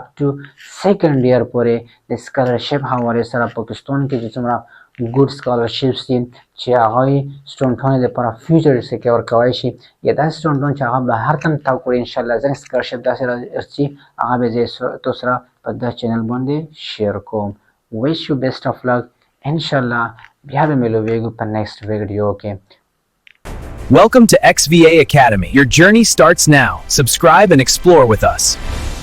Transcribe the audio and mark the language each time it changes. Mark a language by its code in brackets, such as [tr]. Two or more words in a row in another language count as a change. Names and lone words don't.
[en] two second year [ps] پورې د سکالرشپ حوالې سره پاکستان کې چې څومره ګډ سکالرشپس دي چې هغوی سټوډنټانو دپاره [en] future secure [ps] کولی شي یا داسې سټوډنټان چې هغه بهر ته هم تګ کړي انشاءالله ځینې سکالرشپ داسې راځي هغه به زه تاسو سره په دا چینل باندې شیر کوم [en] wish you best of luck [ps] انشاءالله بیا به ملویږو په [en] next video [ps] کې [en] Welcome to XVA Academy. Your journey starts now. Subscribe and explore with us.